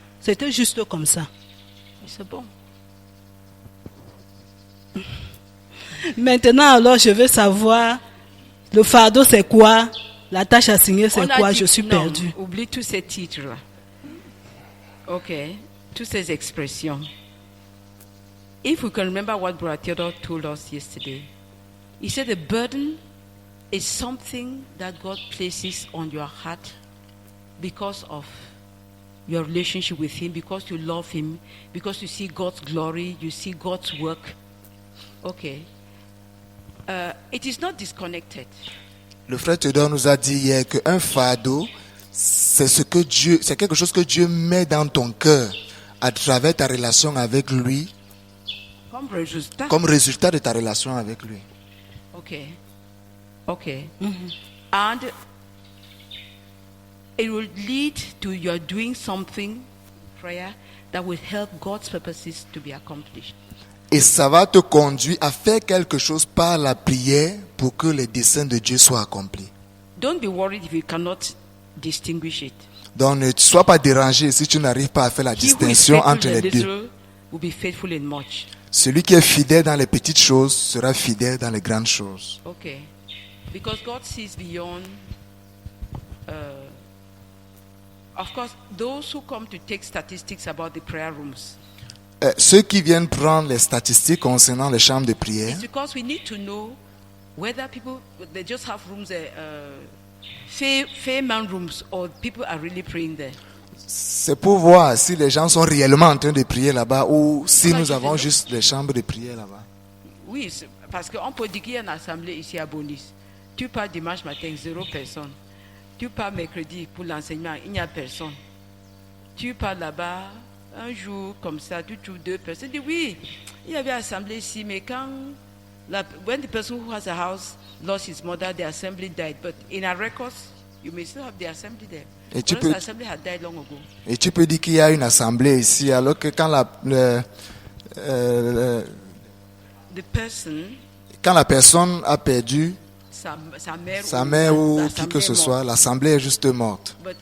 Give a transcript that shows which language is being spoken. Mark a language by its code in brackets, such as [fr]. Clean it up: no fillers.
[fr] C'était juste comme ça. C'est bon. Maintenant, alors, je veux savoir, le fardeau, c'est quoi? La tâche assignée, c'est quoi? Je suis perdue. Oublie tous ces titres-là. OK. Toutes ces expressions. [en] If we can remember what Brother Theodore told us yesterday, he said the burden is something that God places on your heart because of your relationship with Him, because you love Him, because you see God's glory, you see God's work. Okay. It is not disconnected. [fr] Le frère Théodore nous a dit hier qu'un fardeau, c'est quelque chose que Dieu met dans ton cœur à travers ta relation avec lui, comme résultat de ta relation avec lui. [en] Okay. Okay. And it will lead to your doing something, prayer, that will help God's purposes to be accomplished. [fr] Et ça va te conduire à faire quelque chose par la prière pour que les desseins de Dieu soient accomplis. [en] Don't be worried if you cannot distinguish it. [fr] Donc ne sois pas dérangé si tu n'arrives pas à faire la distinction entre les deux. [en] Will be faithful in much. [fr] Celui qui est fidèle dans les petites choses sera fidèle dans les grandes choses. [en] Okay. Because God sees beyond. Of course, those who come to take statistics about the prayer rooms. [fr] Ceux qui viennent prendre les statistiques concernant les chambres de prière. [en] It's because we need to know whether people they just have rooms, fair man rooms, or people are really praying there. [fr] C'est pour voir si les gens sont réellement en train de prier là-bas ou si nous avons juste des chambres de prière là-bas. Oui, parce qu'on peut dire qu'il y a une assemblée ici à Bonis. Tu pars dimanche matin, 0 personne. Tu pars mercredi pour l'enseignement, il n'y a personne. Tu pars là-bas, un jour comme ça, tu trouves 2 personnes. Tu dis oui, il y avait une assemblée ici, mais quand [en] when the person who has a house lost his mother, the assembly died. But in our records, you may still have the assembly there. [fr] Et tu peux dire qu'il y a une assemblée ici, alors que quand la personne a perdu sa mère ou qui que ce soit, l'assemblée est juste morte.